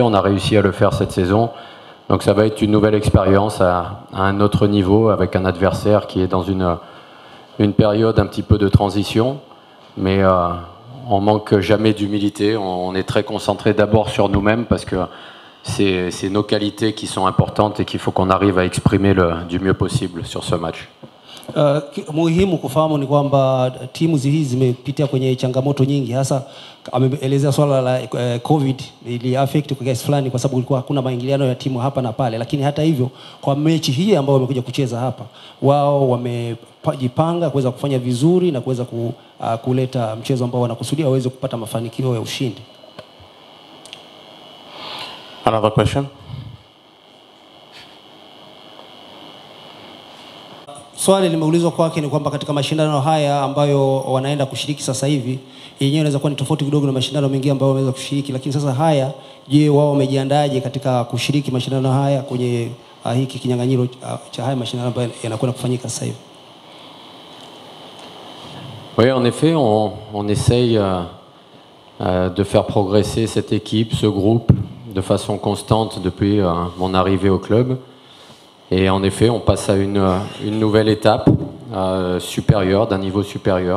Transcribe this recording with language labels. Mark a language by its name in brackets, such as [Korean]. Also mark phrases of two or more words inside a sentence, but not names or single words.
[French] On a réussi à le faire cette saison. Donc ça va être une nouvelle expérience à un autre niveau, avec un adversaire qui est dans une période un petit peu de transition. Mais on manque jamais d'humilité. On est très concentré d'abord sur nous-mêmes, parce que c'est nos qualités qui sont importantes et qu'il faut qu'on arrive à exprimer du mieux possible sur ce match. [Swahili] Muhimu kufahamu ni kwamba timu hizi zimepitia kwenye changamoto nyingi, hasa ameelezea swala la COVID ili affect kwa kiasi fulani, kwa sababu kulikuwa hakuna maingiliano ya timu hapa na pale. Lakini hata hivyo, kwa mechi hii ambayo wamekuja kucheza hapa, wao wamejipanga kuweza kufanya vizuri na kuweza kuleta mchezo ambao wanakusudia waweze kupata mafanikio ya ushindi. [English] Another question? [Swahili] Swali limeulizwa kwake ni kwamba katika mashindano haya ambayo wanaenda kushiriki sasa hivi, yenyewe inaweza kuwa ni tofauti kidogo na mashindano mengine ambayo wameweza kushiriki, lakini sasa haya, je, wao wamejiandaje katika kushiriki mashindano haya kwenye hiki kinyang'anyiro cha haya mashindano ambayo yanakwenda kufanyika sasa hivi? [French] Oui, en effet, on essaye de faire progresser cette équipe, ce groupe, de façon constante depuis mon arrivée au club. Et en effet, on passe à une nouvelle étape supérieure, d'un niveau supérieur.